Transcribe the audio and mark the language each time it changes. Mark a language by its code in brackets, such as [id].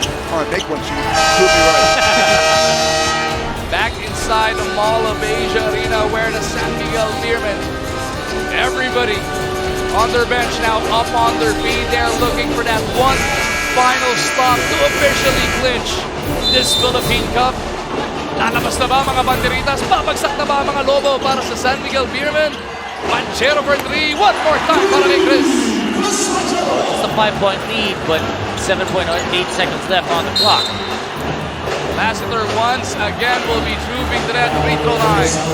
[en] Come on, make one shoot. Prove me right. Back inside the Mall of Asia Arena where the San Miguel Beermen, everybody on their bench now, up on their feet. They're looking for that one final stop to officially clinch this Philippine Cup. [tl] Lalabas na ba mga banderitas? Babagsak na ba mga lobo para sa San Miguel Beermen? [en] Panchero for three. One more time para kay Chris. It's a 5-point lead, but 7.8 seconds left on the clock. Lassiter once again will be trooping to that free throw line.